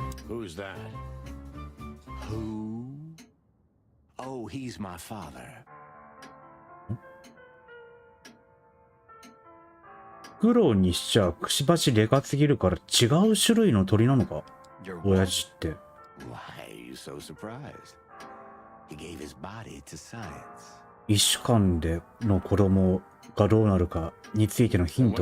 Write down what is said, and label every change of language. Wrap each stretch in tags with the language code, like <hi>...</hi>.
<en>Who's that? Who? Oh, he's my father.</en> <ja>フクロウにしちゃくちばしでかすぎるから違う種類の鳥なのか。</ja> <en>You're</en> <ja>親父って。</ja> <en>Why are you so surprised? He gave his body to science.</en> <ja>一種間での子供がどうなるかについてのヒント</ja>